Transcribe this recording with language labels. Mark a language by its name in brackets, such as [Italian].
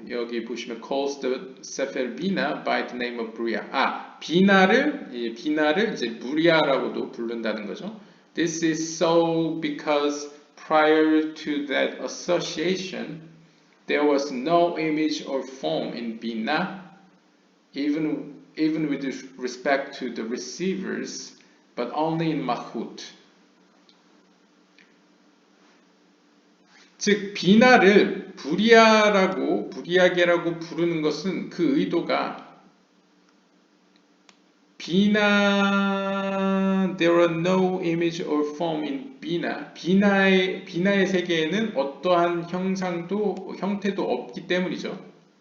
[Korean] 여기 보시면 [English] calls the Sefer Bina by the name of Buriya. [Korean] 비나를 이제 부리아라고도 부른다는 거죠. [English] This is so because prior to that association, there was no image or form in Bina, even with respect to the receivers, but only in Malchut. [Korean] 즉 비나를 부리아계라고 부르는 것은 그 의도가 비나 [English] there are no image or form in [Korean] 비나 비나의 세계에는 어떠한 형태도 없기 때문이죠.